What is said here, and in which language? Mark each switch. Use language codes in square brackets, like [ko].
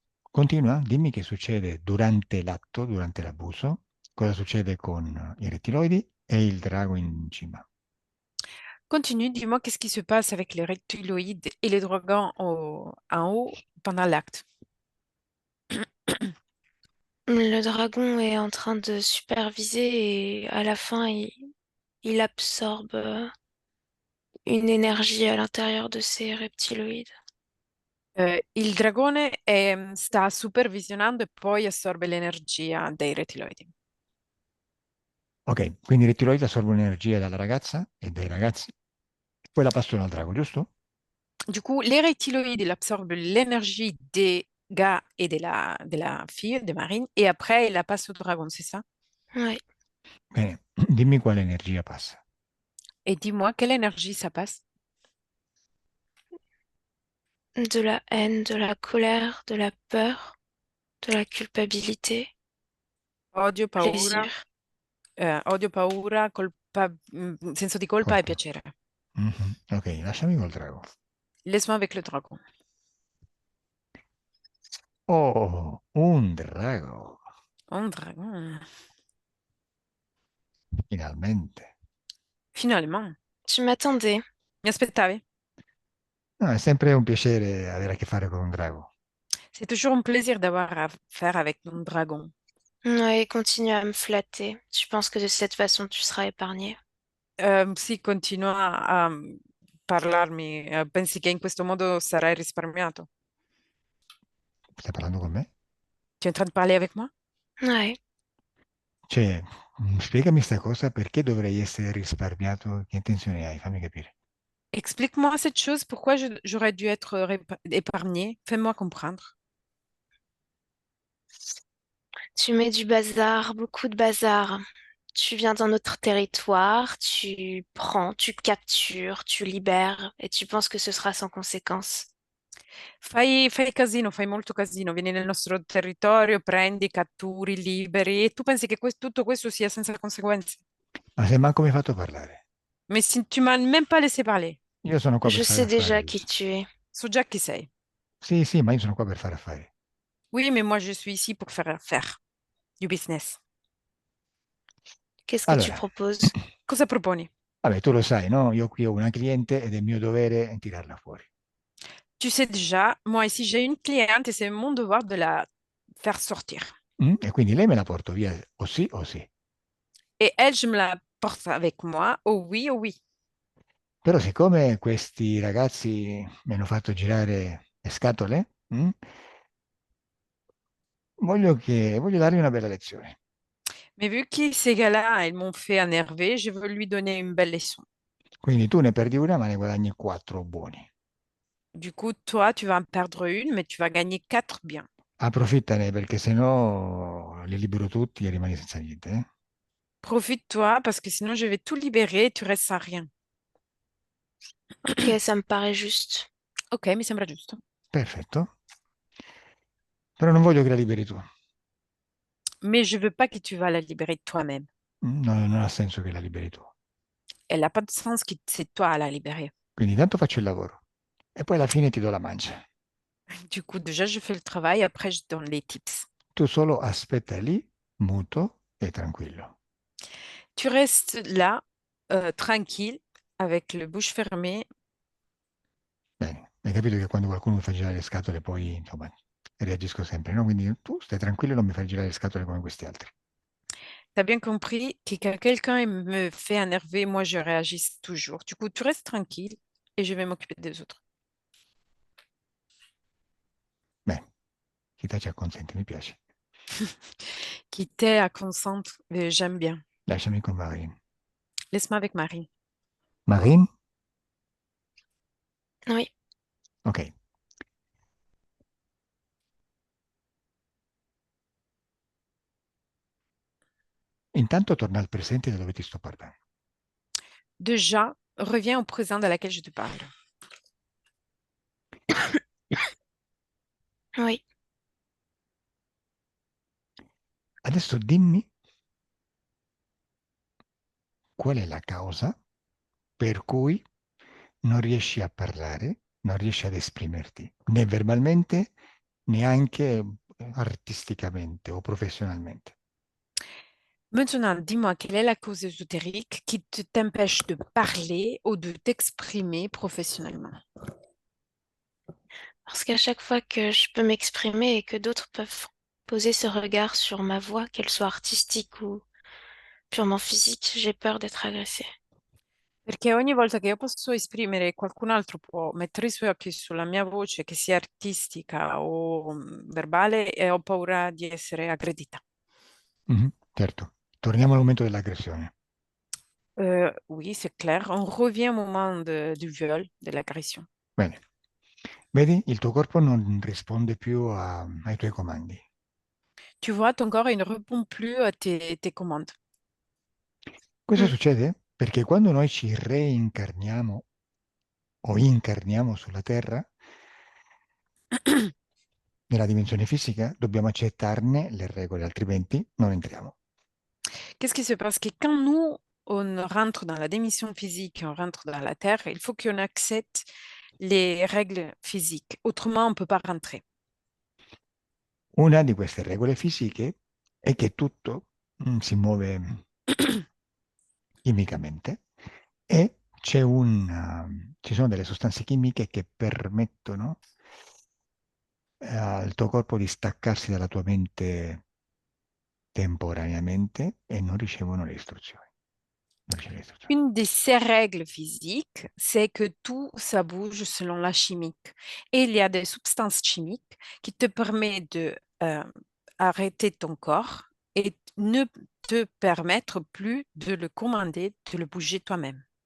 [it] Continua, dimmi che succede durante l'atto, durante l'abuso, cosa succede con i rettiloidi e il drago in cima. [fr] Continue, dis-moi qu'est-ce qui se passe avec les reptiloïdes et les dragons en haut pendant l'acte. Le dragon est en train de superviser et à la fin, il absorbe une énergie à l'intérieur de ces reptiloïdes. [it] Il dragone sta supervisionando e poi assorbe l'energia dei rettiloidi. Ok, quindi i rettiloidi assorbono energia dalla ragazza e dai ragazzi, poi la passano al drago, giusto? [fr] Du coup, les reptiloïdes, ils absorbent l'énergie des gars et de la fille, de Marine, et après, ils la passent au dragon, c'est ça? Ouais. [it] Bene, dimmi quale energia passa. [fr] Et dis-moi, quelle énergie ça passe? De la haine, de la colère, de la peur, de la culpabilité, [it] Odio, paura, [fr] plaisir. [it] odio, paura, senso di colpa e piacere. Mhm. Ok, lasciami col drago. [fr] Laisse-moi avec le dragon. [it] Oh, un drago, [fr] Un dragon. [it] finalmente. [fr] Finalement. Tu m'attendais. [it] Mi aspettavi? No, è sempre un piacere avere a che fare con un drago. [fr] C'est toujours un plaisir d'avoir à faire avec un dragon. Ouais, continue à me flatter. Tu penses que de cette façon, tu seras épargné. [it] Sì, continua a parlarmi. Pensi che in questo modo sarai risparmiato? Stai parlando con me? [fr] Tu es en train de parler avec moi? Ouais. [it] Cioè, spiegami sta cosa, perché dovrei essere risparmiato? Che intenzione hai? Fammi capire. [fr] Explique-moi cette chose, pourquoi j'aurais dû être épargnée? Fais-moi comprendre. Tu mets du bazar, beaucoup de bazar. Tu viens d'un autre territoire, tu prends, tu captures, tu libères et tu penses que ce sera sans conséquence. [it] Fai casino, fai molto casino, vieni nel nostro territorio, prendi, catturi, liberi e tu pensi che tutto questo sia senza conseguenze? Ma se manco mi hai fatto parlare. [fr] Mais si tu m'as même pas laissé parler, [it] Io sono qua per [fr] Je [it] fare [fr] sais [it] affari, [fr] déjà qui [it] Lucia. [fr] tu es. [it] so già chi sei. Sì, sì, ma io sono qua per fare affari. [fr] Oui, mais moi je suis ici pour faire du business. Qu'est-ce que tu [it] Allora, [fr] proposes? [it] Cosa proponi? vabbè, tu lo sai, no? Io qui ho una cliente ed è mio dovere tirarla fuori. [fr] Tu sais déjà, moi ici j'ai une cliente et c'est mon devoir de la faire sortir. [it] E quindi lei me la porto via o sì o sì. [fr] Et elle, je me la porte avec moi. Oh oui, oh oui. [it] Però siccome questi ragazzi mi hanno fatto girare le scatole, voglio dargli una bella lezione. [fr] Mais vu que ces gars-là, ils m'ont fait énerver, je veux lui donner une belle leçon. [it] Quindi tu ne perdi una, ma ne guadagni quattro buoni. [fr] Du coup, toi, tu vas en perdre une, mais tu vas gagner quatre biens. [it] Approfittane perché sennò li libero tutti e rimani senza niente. [fr] Profite-toi parce que sinon je vais tout libérer et tu restes sans rien. Ok, ça me paraît juste. [it] Ok, mi sembra giusto. Perfetto. Però non voglio che la liberi tu. [fr] Mais je veux pas que tu vas la libérer toi-même. [it] Non ha senso che la liberi tu. [fr] Elle n'a pas de sens que c'est toi à la libérer. [it] Quindi intanto faccio il lavoro e poi alla fine ti do la mancia. [fr] Du coup, déjà, je fais le travail, après, je donne les tips. [it] Tu solo aspetta lì, muto e tranquillo. [fr] Tu restes là, tranquille, avec le bouche fermée. [it] Bene, hai capito che quando qualcuno mi fa girare le scatole poi, insomma, reagisco sempre, no? Quindi tu stai tranquillo e non mi fai girare le scatole come questi altri. [fr] Tu as bien compris que quand quelqu'un me fait énerver, moi, je réagis toujours. Du coup, tu restes tranquille et je vais m'occuper des autres. [it] Bene, chi tace acconsente, mi piace. [fr] Qui t'est à concentre, j'aime bien. [it] Lasciami con Marine. [fr] Laisse-moi avec Marie. Marine? Oui. Ok. [it] Intanto torna al presente da dove ti sto parlando. [fr] Déjà, reviens au présent de laquelle je te parle. Oui. [it] Adesso dimmi qual è la causa per cui non riesci a parlare, non riesci ad esprimerti, né verbalmente, neanche artisticamente o professionalmente. [fr] Maintenant, dis-moi, quelle est la cause ésotérique qui t'empêche de parler ou de t'exprimer professionnellement? Parce qu'à chaque fois que je peux m'exprimer et que d'autres peuvent poser ce regard sur ma voix, qu'elle soit artistique ou purement physique, j'ai peur d'être agressée. [it] Perché ogni volta che io posso esprimere, qualcun altro può mettere i suoi occhi sulla mia voce, che sia artistica o verbale, e ho paura di essere aggredita. Mhm, certo. Torniamo al momento dell'aggressione. [fr] Oui, c'est clair. On revient au moment du viol, de l'agression. [it] Bene. Vedi, il tuo corpo non risponde più ai tuoi comandi. [fr] Tu vois, ton corps, il ne répond plus à tes commandes. [it] Questo Mm. succede perché quando noi ci reincarniamo o incarniamo sulla Terra, nella dimensione fisica, dobbiamo accettarne le regole, altrimenti non entriamo. [fr] Qu'est-ce qui se passe? Que quand nous, on rentre dans la dimension physique, on rentre dans la Terre, il faut qu'on accepte les règles physiques. Autrement, on ne peut pas rentrer. [it] Una di queste regole fisiche è che tutto si muove chimicamente e ci sono delle sostanze chimiche che permettono al tuo corpo di staccarsi dalla tua mente temporaneamente e non ricevono le istruzioni. Non ricevono le istruzioni. [fr] Une de ces règles physiques, c'est que tout, ça bouge selon la chimique. Et il y a des substances chimiques qui te permettent de arrêter ton corps et ne te permettre plus de le commander, de le bouger toi-même.